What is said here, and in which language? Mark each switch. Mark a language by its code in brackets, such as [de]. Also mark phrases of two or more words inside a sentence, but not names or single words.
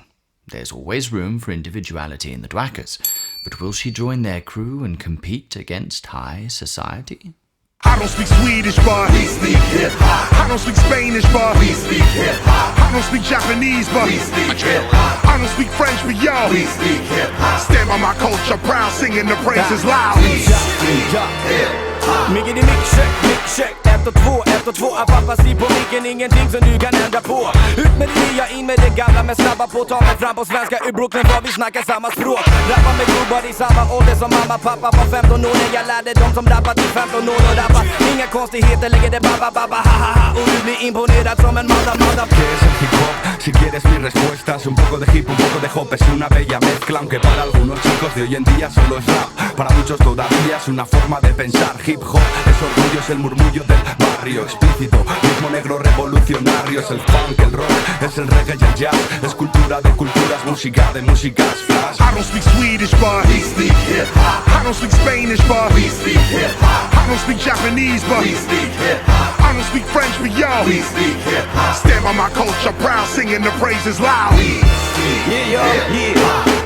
[en] There's always room for individuality in the Dwaackers, but will she join their crew and compete against high society? I don't speak Swedish, but we speak hip-hop. I don't speak Spanish, but we speak hip-hop. I don't speak Japanese, but we speak hip-hop. I don't speak French, but yo, we speak hip-hop. Stand by my culture, proud, singing the praises loud. We speak hip-hop. [sv] Miggity, mick, check, 1 och 2, 1 och 2. Afasi på micken, ingenting som du kan ändra på. Ut med det nya, in med det gamla, men snabba på. Ta mig fram på svenska, ur Brooklyn för vi snackar samma språk. Rappar med gubbar i samma ålder som mamma, pappa var 15 år när jag lärde dem som rappar till 15 år och rappa. Inga konstigheter, lägger det baba baba ha ha ha. Och du blir imponerad som en manda. [es] ¿Qué es el hip hop? Si quieres mi respuesta es un poco de hip, un poco de hop. Es una bella mezcla, aunque para algunos chicos de hoy en día solo es rap. Para muchos todavía es una forma de pensar. Hip hop es orgullo, es el murmullo del barrio explícito, ritmo negro revolucionario. Es el funk, el rock, es el reggae y el jazz. Es cultura de culturas, música de músicas, flash. [en] I don't speak Swedish, but we speak hip-hop. I don't speak Spanish, but we speak hip-hop. I don't speak Japanese, but we speak hip-hop. I don't speak French, but yo, we speak hip-hop. Stand by my culture, proud, singing the praises loud. We speak hip-hop.